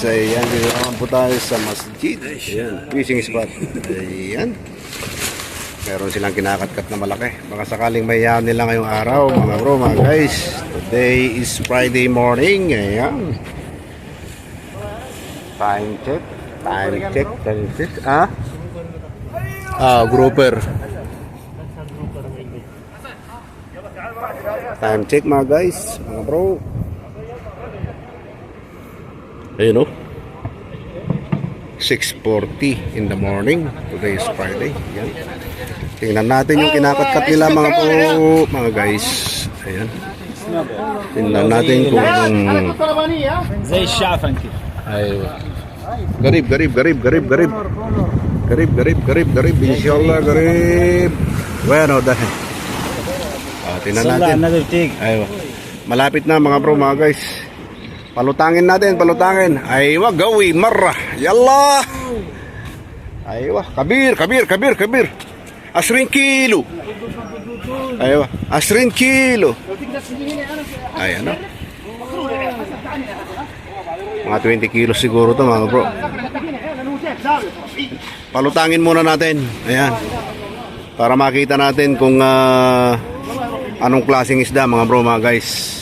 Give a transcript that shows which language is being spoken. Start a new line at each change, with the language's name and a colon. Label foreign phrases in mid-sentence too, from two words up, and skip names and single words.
Filipino: Ayan, dito naman po tayo sa masjid. Ayan, fishing spot. Ayan. Meron silang kinakatkat na malaki. Baka sakaling mayayaman nila ngayong araw mga bro, mga guys.
English: Today is Friday morning.
Filipino: Ayan.
English: Time check.
Filipino: Grouper.
English: Time check
Filipino: mga guys, mga bro. Ayun,
English: oh. 6:40 in the morning. Today is Friday.
Filipino: Ayan. Tingnan natin yung kinakatkat nila mga po, mga guys. Ayan. Tingnan natin kung
Arabic: زي الشعفن كده.
Filipino: ayun. Garib.
Arabic: إن شاء الله، قريب.
Filipino: Bueno, dahil. Tingnan natin. Ayun. Malapit na mga bro, mga guys. Palutangin natin.
Arabic: أيوه، قوي, مرة. يلا. أيوه، كبير. 20 كيلو.
Filipino: Aywa, 20 kilo. Ayan, no? Mga 20 kilo siguro to mga bro. Palutangin muna natin. Ayan. Para makita natin kung anong klaseng isda mga bro, mga guys.